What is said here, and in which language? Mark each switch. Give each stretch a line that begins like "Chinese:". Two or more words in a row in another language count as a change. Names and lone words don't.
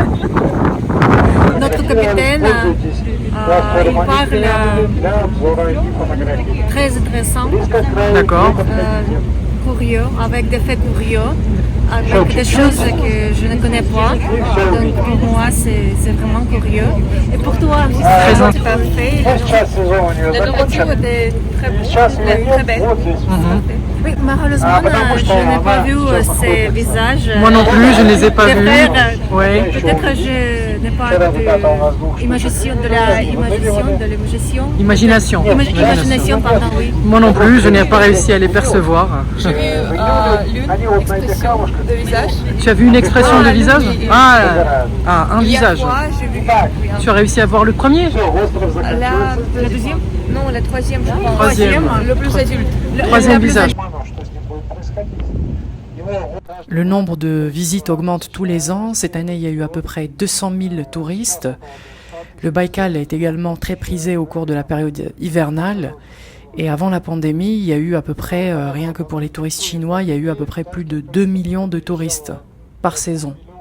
French: Notre capitaine, il parle très intéressant, D'accord. curieux, avec des faits curieux, avec des choses que je ne connais pas. Donc pour moi, c'est vraiment curieux. Et pour toi, Très c'est parfait.
Russian: Сейчас сезон у нее
French: La nourriture
Russian: закончен.
French: était très
Russian: И сейчас
French: bonne, très belle.
Russian: вот здесь.
French: Oui, malheureusement,
Russian: потому что
French: je n'ai pas
Russian: она
French: vu ces visages. Moi non plus, je ne les ai pas des vus. frères. Ouais. Peut-être que je n'ai pas
Russian: Когда ребята у нас двух
French: imagination de l'imagination. Imagination. Imagination, pardon, oui. Moi non plus, je n'ai pas réussi à les percevoir.
Russian: они вот на этих камушках.
French: Tu as vu une expression de visage? Un visage. J'ai vu. Tu as réussi à voir le premier?
Russian: Все, остров заканчивается.
French: La deuxième? Non, la troisième, je pense. Troisième. Le plus adulte. Troisième visage.
Russian: Что с ним будет происходить? Ему
French: Le nombre de visites augmente tous les ans. Cette année, il y a eu à peu près 200 000 touristes. Le Baïkal est également très prisé au cours de la période hivernale. Et avant la pandémie, il y a eu à peu près, rien que pour les touristes chinois, il y a eu à peu près plus de 2 millions de touristes par saison.